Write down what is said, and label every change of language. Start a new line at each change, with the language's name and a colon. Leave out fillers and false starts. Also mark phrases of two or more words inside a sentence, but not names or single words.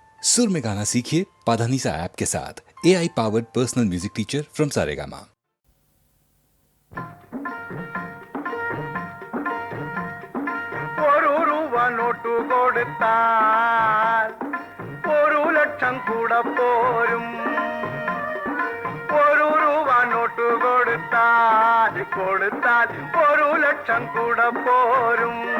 Hindi: सुर में गाना सीखिए पाधानीसा ऐप के साथ।
English: AI powered personal music teacher from Saregama.
Malayalam: ഒരു രൂപ നോട്ടു കൊടുത്താൽ 1 ലക്ഷം കൂടെ പോരും. 1 രൂപ നോട്ടു കൊടുത്താൽ 1 ലക്ഷം കൂടെ പോരും.